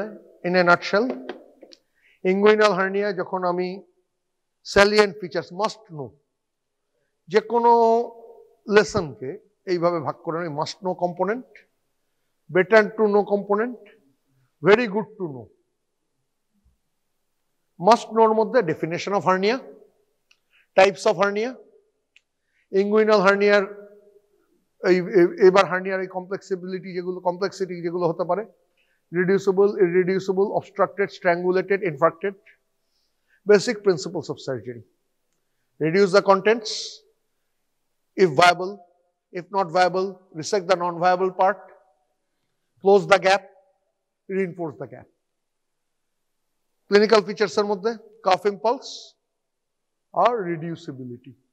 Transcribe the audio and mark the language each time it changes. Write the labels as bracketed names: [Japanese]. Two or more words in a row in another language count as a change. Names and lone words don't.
[English] In a nutshell, inguinal hernia [Bangla] যখন আমি [English] salient features must know, [Bangla] যে কোনো লেসনকে এইভাবে ভাগ করে নিই, [English] must know component, better to know component, very good to know কম্পোনেন্ট, ভেরি গুড টু নো। must know মধ্যে definition of hernia, types of hernia, inguinal hernia এবার হার্নিয়ার এই কমপ্লেক্সিটি [Bangla] যেগুলো হতে পারে, [English] reducible, irreducible, obstructed, strangulated, infarcted. Basic principles of surgery. Reduce the contents if viable, if not viable, resect the non-viable part, close the gap, reinforce the gap. Clinical features [Bangla] এর মধ্যে [English] cuff impulse or reducibility.